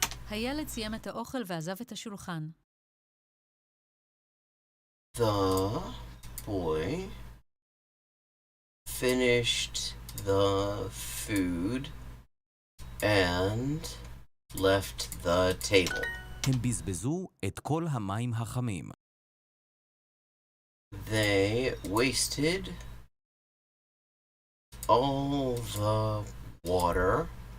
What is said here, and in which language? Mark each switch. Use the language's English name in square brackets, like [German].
[Hebrew] הילד סיים את האוכל ועזב את השולחן. [English] The boy finished the food and left the table. [Hebrew] הם בזבזו את כל המים החמים. [English] They wasted all the water.